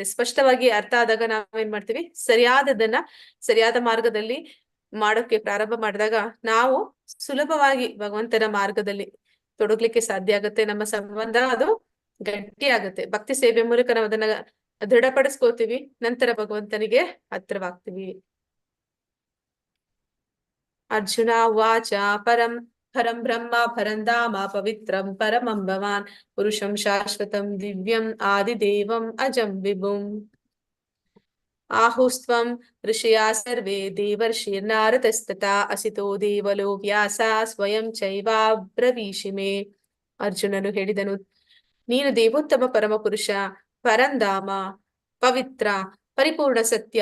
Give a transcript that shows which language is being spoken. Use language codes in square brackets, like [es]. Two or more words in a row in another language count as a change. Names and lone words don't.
[kn] ಸ್ಪಷ್ಟವಾಗಿ ಅರ್ಥ ಆದಾಗ ನಾವೇನ್ ಮಾಡ್ತೀವಿ ಸರಿಯಾದ ಮಾರ್ಗದಲ್ಲಿ ಮಾಡೋಕೆ ಪ್ರಾರಂಭ ಮಾಡಿದಾಗ ನಾವು ಸುಲಭವಾಗಿ ಭಗವಂತನ ಮಾರ್ಗದಲ್ಲಿ ತೊಡಗ್ಲಿಕ್ಕೆ ಸಾಧ್ಯ ಆಗುತ್ತೆ. ನಮ್ಮ ಸಂಬಂಧ ಅದು ಗಟ್ಟಿ ಆಗುತ್ತೆ. ಭಕ್ತಿ ಸೇವೆ ಮೂಲಕ ನಾವು ಅದನ್ನ ದೃಢಪಡಿಸ್ಕೋತೀವಿ. ನಂತರ ಭಗವಂತನಿಗೆ ಹತ್ರವಾಗ್ತೀವಿ. [sa] ಅರ್ಜುನ ವಾಚ ಪರಂ ಬ್ರಹ್ಮ ಪರಂಧಾಮ ಪವಿತ್ರಂ ಪರಮಂ ಭವಾನ್ ಪುರುಷಂ ಶಾಶ್ವತಂ ದಿವ್ಯಂ ಆದಿದೇವಂ ಅಜಂ ವಿಭುಂ ಆಹುಸ್ತ್ವಂ ಋಷಿಯಾ ಸರ್ವೇ ದೇವರ್ಷಿರ್ನಾರದಸ್ತತಾ ಅಸಿತೋ ದೇವಲೋ ವ್ಯಾಸ ಸ್ವಯಂ ಚೈವಾಬ್ರವೀಷಿ ಮೇ. [kn] ಅರ್ಜುನನು ಹೇಳಿದನು, ನೀನು ದೇವೋತ್ತಮ ಪರಮಪುರುಷ, ಪರಂಧಾಮ, ಪವಿತ್ರ, ಪರಿಪೂರ್ಣ ಸತ್ಯ.